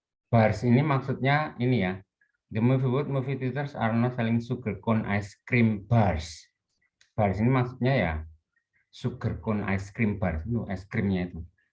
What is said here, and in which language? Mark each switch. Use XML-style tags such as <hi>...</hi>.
<id>Bars ini maksudnya ini ya.</id> <en>The movie theaters are not selling sugar cone ice cream bars.</en> <id>Bars ini maksudnya ya</id> <en>sugar cone ice cream bars,</en> <id>itu es krimnya itu.</id>